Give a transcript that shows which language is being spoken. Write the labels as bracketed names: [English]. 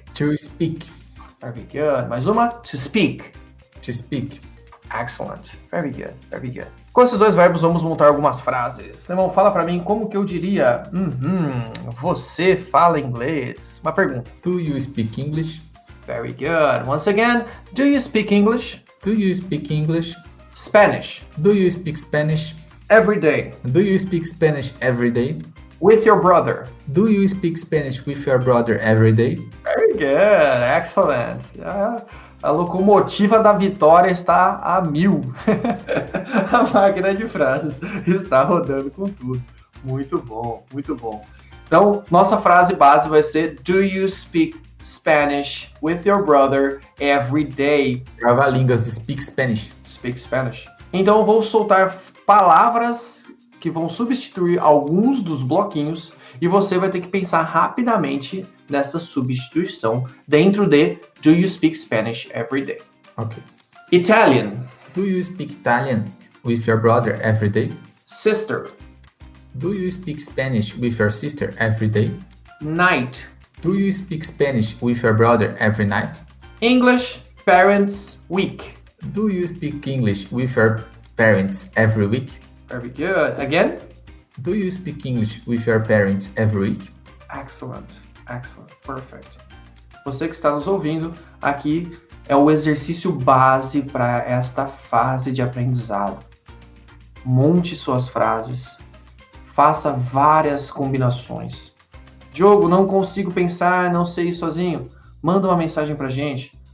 [English] To speak. Very good. [Portuguese] Mais uma, [English] to speak. To speak. Excellent. Very good, very good. [Portuguese] Com esses 2 verbos, vamos montar algumas frases. Irmão, fala pra mim como que eu diria, você fala inglês. Uma pergunta. [English] Do you speak English? Very good. Once again, do you speak English? Do you speak English? Spanish. Do you speak Spanish? Every day. Do you speak Spanish every day? With your brother. Do you speak Spanish with your brother every day? Very good. Excellent. [Portuguese] A locomotiva da vitória está a 1000. A máquina de frases está rodando com tudo. Muito bom, muito bom. Então, nossa frase base vai ser [English] do you speak Spanish with your brother every day? [Portuguese] Trava-línguas, [English] speak Spanish. Speak Spanish. [Portuguese] Então, eu vou soltar palavras que vão substituir alguns dos bloquinhos e você vai ter que pensar rapidamente nessa substituição dentro de [English] do you speak Spanish every day? Ok. Italian. Do you speak Italian with your brother every day? Sister. Do you speak Spanish with your sister every day? Night. Do you speak Spanish with your brother every night? English Parents Week. Do you speak English with your parents every week? Very good. Again? Do you speak English with your parents every week? Excellent. Excellent. Perfect. [Portuguese] Você que está nos ouvindo, aqui é o exercício base para esta fase de aprendizado. Monte suas frases. Faça várias combinações. Diogo, não consigo pensar, não sei sozinho. Manda uma mensagem pra gente.